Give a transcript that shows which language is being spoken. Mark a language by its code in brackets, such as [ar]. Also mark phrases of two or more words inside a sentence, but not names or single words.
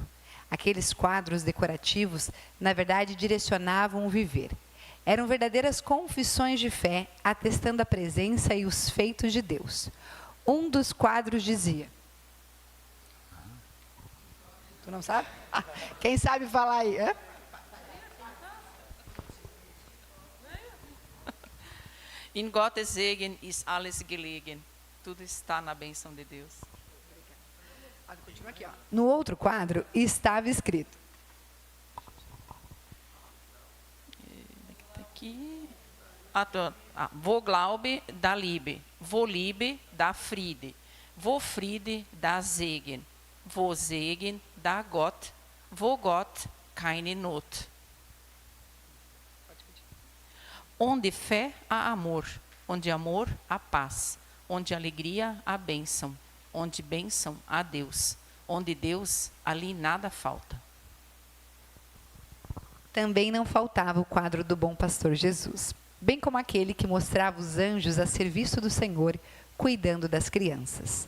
[pt] Aqueles quadros decorativos, na verdade, direcionavam o viver. Eram verdadeiras confissões de fé, atestando a presença e os feitos de Deus. Um dos quadros dizia... Tu não sabe? Quem sabe falar aí? Hã? [de] In Gottes Segen ist alles gelegen. [pt] Tudo está na bênção de Deus. No outro quadro estava escrito. Aqui. [de] Wo Glaube, da Liebe. Wo Liebe, da Friede. Wo Friede, da Segen. Wo Segen, da Gott. Wo Gott, keine Not. [pt] Onde fé, há amor. Onde amor, há paz. Onde alegria, há bênção. Onde bênção, há Deus. Onde Deus, ali nada falta. Também não faltava o quadro do bom pastor Jesus, bem como aquele que mostrava os anjos a serviço do Senhor, cuidando das crianças.